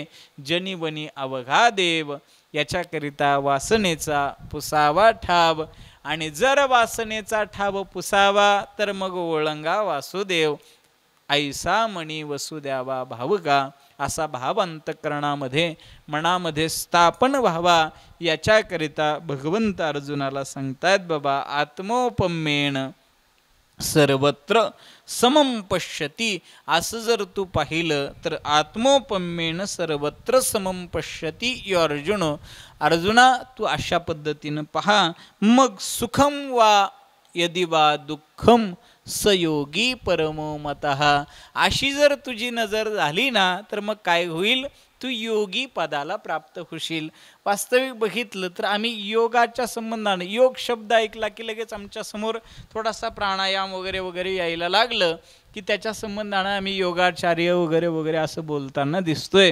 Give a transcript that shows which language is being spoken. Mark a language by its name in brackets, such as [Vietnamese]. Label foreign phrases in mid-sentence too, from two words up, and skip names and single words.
[Marathi] जनिवनी अवघा देव, याच्याकरिता वासनेचा पुसावा ठाव, आणि जर वासनेचा ठाव पुसावा तर मग ओळंगा वासुदेव. ऐसा मणी वसू द्यावा भावका, असा भाव अंतःकरणामध्ये मनामध्ये स्थापन व्हावा, याच्याकरिता भगवंत अर्जुनाला सांगतायत बाबा [Sanskrit] आत्मोपम्येन सर्वत्र समं पश्यती. [Marathi] असं जर तू पाहिलं तर [Sanskrit] आत्मोपम्येन सर्वत्र समं पश्यती. [Marathi] यो अर्जुना तू अशा पद्धतीनं पहा. [Sanskrit] मग सुखम वा यदि वा दुःखम सयोगी परमो मतः. [Marathi] अशी जर तुझी नजर झाली ना तर मग काय होईल, तू योगी पदाला प्राप्त होशील. वास्तविक बघितलं तर आम्ही योगाच्या संबंधाने, योग शब्द ऐकला की लगेच आमच्या समोर थोडासा प्राणायाम वगैरे वगैरे यायला लागलं की त्याच्या संबंधाने आम्ही योगाचार्य वगैरे वगैरे असं बोलताना दिसतोय.